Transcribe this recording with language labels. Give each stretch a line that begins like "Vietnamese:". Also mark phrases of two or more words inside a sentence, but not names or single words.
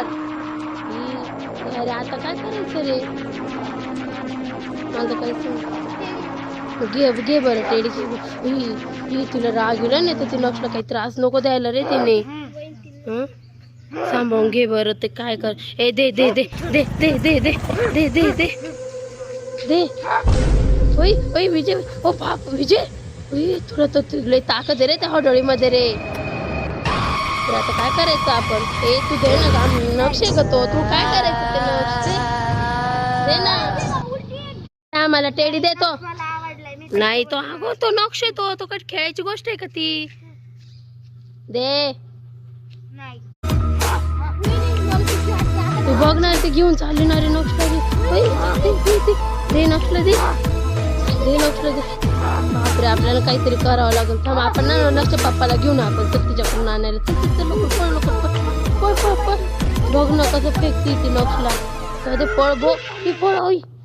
Marathi: अरे आता काय करायचं रे? मला काही सांग. घे बरं टेडी. ही तुला राग येईल नाही तर ती नक्षला काही त्रास नको द्यायला रे तिने. सांभाळून घे बरं. ते काय कर. ए दे दे दे दे दे दे दे दे दे दे दे. ओय ओय विजय. ओ बाप विजय. तुला तर तुला ताकद आहे रे त्या हडोळीमध्ये रे. तर आता काय करायचं आपण? तू दे ना. नक्षे का तो? तू काय करायचं ते नक्षे? दे ना आम्हाला टेडी देतो. नाही तो अगो तो नक्ष येतो. तो काय खेळायची गोष्ट आहे का ती? दे. तू बघणार ते घेऊन चालली ना रे नक्षला. दे नक्षला दे. दे नक्षला दे. बापरे आपल्याला काहीतरी करावं लागेल. थांब आपण ना नक्ष पप्पाला घेऊन आपण तर तिच्याकडून आणायला. पळ बघ ना कसं फेकती ती नक्षला. पळ भो. ही पळ.